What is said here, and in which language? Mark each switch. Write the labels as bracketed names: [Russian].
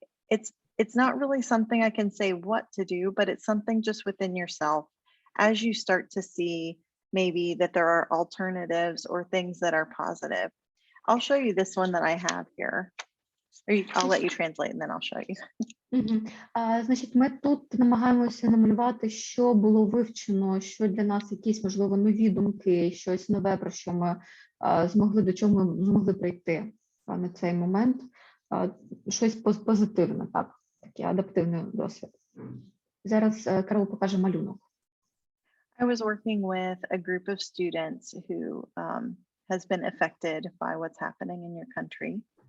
[English] It's not really something I can say what to do, but it's something just within yourself as you start to see maybe that there are alternatives or things that are positive. I'll show you this one that I have here. Or I'll let you translate and then I'll show you. [Ukrainian] Значить, ми тут намагаємося намалювати, що було вивчено, що для нас якісь, можливо, нові думки, щось нове, про що ми змогли, до чого ми змогли прийти на цей момент. Щось позитивне, так, такий адаптивний досвід. Зараз Керол покаже малюнок. [English] I was working with a group of students who has been affected by what's happening in your country.